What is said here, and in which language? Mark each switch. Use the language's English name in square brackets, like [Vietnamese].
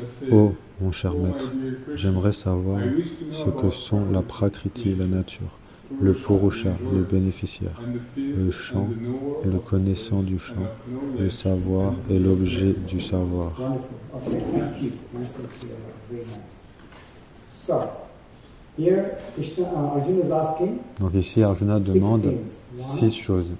[French] ô mon cher maître, j'aimerais savoir ce que sont la prakriti, la nature, le purusha, le bénéficiaire, le champ et le connaissant du champ, le savoir et l'objet du savoir. [English] Wonderful. Okay, thank you. Nice and clear. Very nice. So, here Arjuna is asking [French] Donc ici, Arjuna demande 6 choses.